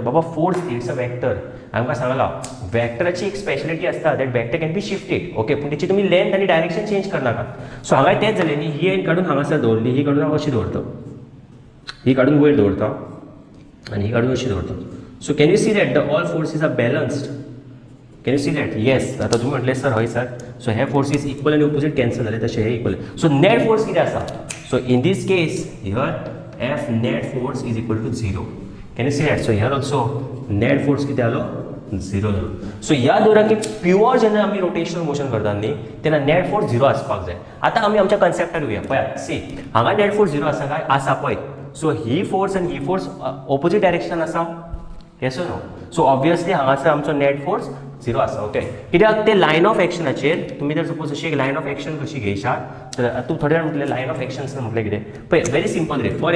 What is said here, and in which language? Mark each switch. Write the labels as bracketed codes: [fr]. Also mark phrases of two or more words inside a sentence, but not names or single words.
[en] बाबा force it's a vector [kok] आमकां सांगलां वेक्टराची एक स्पेशलिटी आसता [en] that vector can be shifted. [kok] ओके पूण तेची तुमी लेंथ आनी [en] direction change [kok] करनाकात. सो हांगा तेंच जालें न्ही ही एंड काडून हांगासर दवरली ही काडून हांव अशी दवरता ही काडून वयर दवरता आनी ही काडून अशी दवरता. [en] so can you see that the all forces are balanced. can you see that. [kok] येस आतां तुमी म्हटलें सर हय सर. सो हे फोर्सीस इक्वल आनी [en] opposite cancel [kok] जाले तशें हे इक्वल. सो [en] net force [kok] कितें आसा. [en] So in this case here F net force is equal to 0. Can you see that? So here also net force [kok] किती आलो 0 जालो. So याद दवरा की प्युअर जेन्ना आमी [en] rotational motion [kok] करतात न्ही तेन्ना [en] net force [kok] 0 आसपाक जाय. आतां आमी आमच्या कन्सेप्टार येवया पळयात. सी हांगा [en] net force [kok] 0 आसा काय आसा पळय. सो ही फोर्स आनी ही फोर्स [en] opposite direction [kok] आसा. [en] yes no. so obviously [kok] हांगासर आमचो [en] net force [kok] 0 आसा. ओके कित्याक ते [en] line of action [kok] तुमी जर सपोज अशी एक [en] line of action [kok] कशी घेयशात तर तूं थोडे जाण म्हटलें [en] line of action [kok] म्हटलें कितें पळय [en] very simple [kok] रे.